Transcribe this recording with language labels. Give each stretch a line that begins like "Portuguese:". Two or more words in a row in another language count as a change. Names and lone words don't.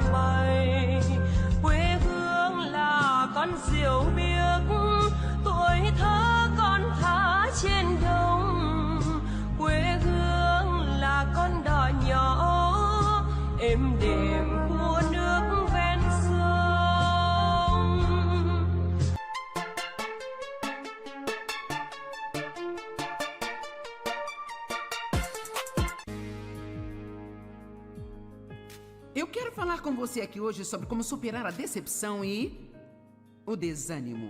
Vietnamese: bay, quê hương là con diều biếc, tuổi thơ con thả trên đồng, quê hương là con đò nhỏ êm đềm của nước ven sông.
Portuguese: Eu quero falar com você aqui hoje sobre como superar a decepção e o desânimo.